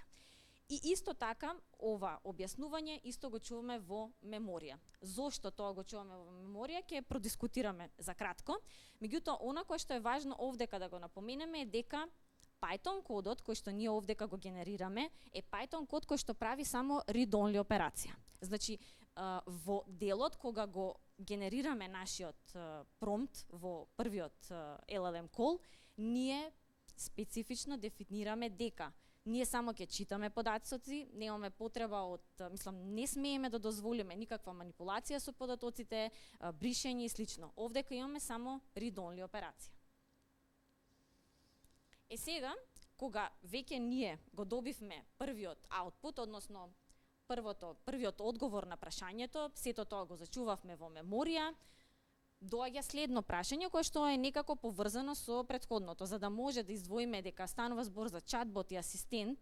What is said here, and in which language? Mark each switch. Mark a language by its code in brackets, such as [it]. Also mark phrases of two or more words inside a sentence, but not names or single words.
[mk] И исто така, ова објаснување исто го чуваме во меморија. Зошто тоа го чуваме во меморија ќе продискутираме за кратко. Меѓутоа, она кое што е важно овдека да го напоменеме е дека Python кодот кој што ние овдека го генерираме е Python код кој што прави само [en] read-only [mk] операција. Значи, во делот кога го генерираме нашиот промпт во првиот [en] LLM call, [mk] ние специфично дефинираме дека ние само ќе читаме податоци, немаме потреба не смееме да дозволиме никаква манипулација со податоците, бришење и слично. Овдека имаме само [en] read-only [mk] операција. Сега, кога веќе ние го добивме првиот output, односно првиот одговор на прашањето, сето тоа го зачувавме во меморија, доаѓа следно прашање кое што е некако поврзано со претходното, за да може да издвоиме дека станува збор за чатбот и асистент.